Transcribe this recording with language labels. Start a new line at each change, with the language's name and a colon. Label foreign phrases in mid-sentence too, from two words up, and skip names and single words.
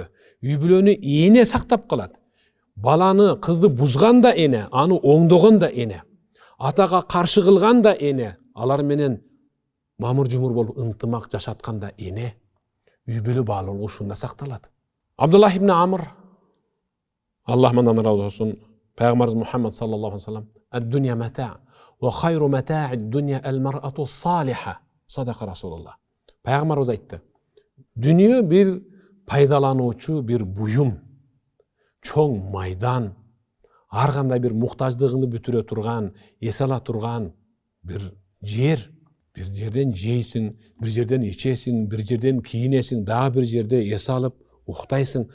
Kyrgyz: Үй бүлөнү эне сактап калат. Баланы, кызды бузган да эне, аны оңдогон да эне. Атага каршы кылган да эне. Алар менен мамыр жумур болуп ынтымак жашаткан да эне. Үй бүлө баалуулугу ушунда сакталат.
Arabic: Абдуллах ибн Амр,
Kyrgyz: Аллах мандан разы болсун, Пайгамбарыбыз Мухаммад
Arabic: صلى الله عليه وسلم, "الدنيا متاع وخير متاع الدنيا المرأة الصالحة", صدق رسول الله.
Kyrgyz: Пайгамбарыбыз айтты. Дүние бир пайдалануучу бир буюм, чоң майдан, ар кандай бир муктаждыгыңды бүтүрө турган, эс ала турган бир жер. Бир жерден жейсиң, бир жерден ичесиң, бир жерден кийинесиң, дагы бир жерде эс алып уктайсың.